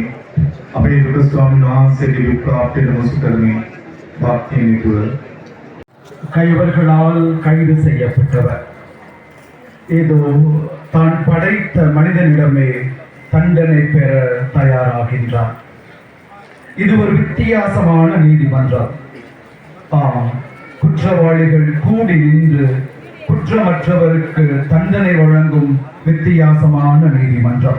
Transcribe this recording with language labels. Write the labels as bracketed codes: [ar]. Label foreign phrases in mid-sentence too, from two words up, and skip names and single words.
[si] අපේ දුක ස්වාමීන් වහන්සේගේ විප්‍රාප්තියට මුසු කරමි. භක්තියෙන් යුතුව [ta] கைவர்களால் கைது செய்யப்பட்டவர் ஏதோ தான் படைத்த மனிதனிடமே தண்டனை பெற தயாராகின்றார். இது ஒரு வித்தியாசமான நீதிமன்றம். குற்றவாளிகள் கூடி நின்று குற்றமற்றவருக்கு தண்டனை வழங்கும் வித்தியாசமான நீதிமன்றம்.